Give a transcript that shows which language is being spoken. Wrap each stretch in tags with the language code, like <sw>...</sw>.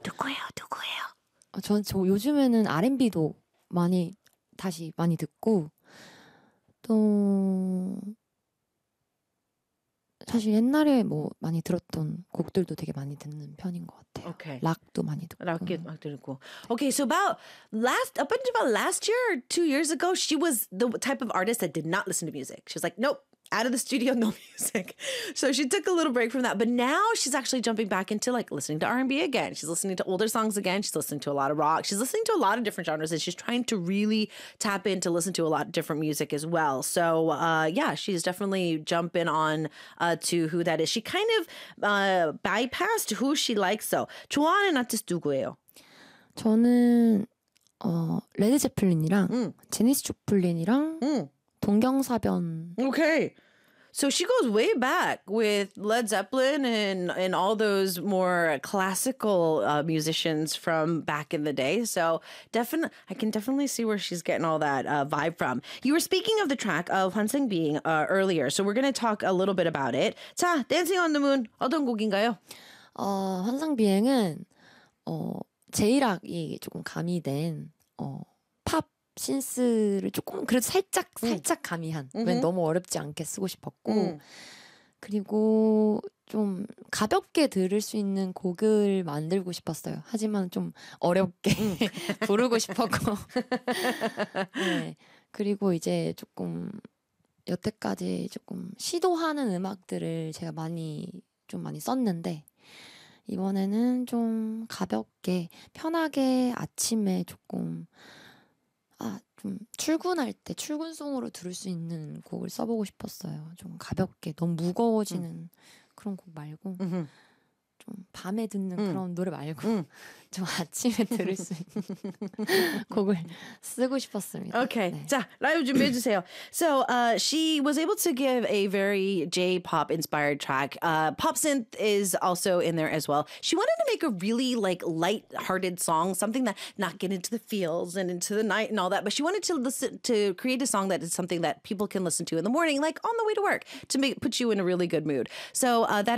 <ko>누구예요? 누구예요? 저는 요즘에는 R&B도 다시 많이 듣고, 또, 사실 옛날에 뭐 많이 들었던 곡들도 되게 많이 듣는 편인 것 같아요. Okay. 락도 많이 듣고. 락 듣고.</ko> <en>Okay, so up until about last year, 2 years ago, she was the type of artist that did not listen to music. She was like, nope. Out of the studio, no music. So she took a little break from that. But now she's actually jumping back into like listening to R&B again. She's listening to older songs again. She's listening to a lot of rock. She's listening to a lot of different genres. And she's trying to really tap in to listen to a lot of different music as well. So yeah, she's definitely jumping on to who that is. She kind of bypassed who she likes.</en> <ko>So 좋아하는 아티스트 누구예요? 저는 레드 제플린이랑 제니스 조플린이랑 동경사변. Okay.</ko> <en>So she goes way back with Led Zeppelin and all those more classical musicians from back in the day. So I can definitely see where she's getting all that vibe from. You were speaking of the track of 환승비잉 earlier. So we're going to talk a little bit about it.</en> <ko>자, Dancing on the Moon 어떤 곡인가요? 환승비잉은 제이락이 조금 가미된 신스를 조금 그래도 살짝 가미한 왜 너무 어렵지 않게 쓰고 싶었고 그리고 좀 가볍게 들을 수 있는 곡을 만들고 싶었어요. 하지만 좀 어렵게 부르고 싶었고 네. 그리고 이제 조금 여태까지 조금 시도하는 음악들을 제가 많이 썼는데 이번에는 좀 가볍게 편하게 아침에 조금 좀 출근할 때 출근송으로 들을 수 있는 곡을 써보고 싶었어요. 좀 가볍게 너무 무거워지는 그런 곡 말고 좀 밤에 듣는 그런 노래 말고 좀 아침에 들을 수 있는 곡을 쓰고 싶었습니다. Okay. 네. 자, 라이브 준비해 주세요.</ko> <en>So, she was able to give a very J-pop inspired track. Pop synth is also in there as well. She wanted to make a really like light-hearted song, something that not get into the feels and into the night and all that, but she wanted to listen to create a song that is something that people can listen to in the morning, like on the way to work, to make put you in a really good mood. So, that is how she came up with the track of Dancing on the Moon, and we are going to jump into</en> <ko>준비됐을까요?</ko>